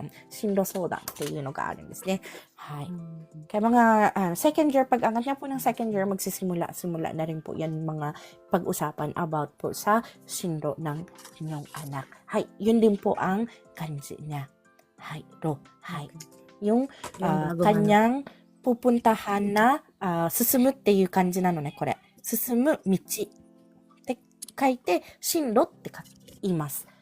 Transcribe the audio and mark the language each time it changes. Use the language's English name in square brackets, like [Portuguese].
[Japanese] Shinro soudang っていうのがあるんですね。はい。 [Filipino] Kaya mga second year, pag angat niya po ng second year, simula na rin po yan mga pag-usapan about po sa shinro ng inyong anak. Hay, yun din po ang kanji niya. Hay, ro. Hay. Yung kanyang pupuntahan na [Japanese] susumu っていう感じなのね、これ。進む道って書いて、進路って言います。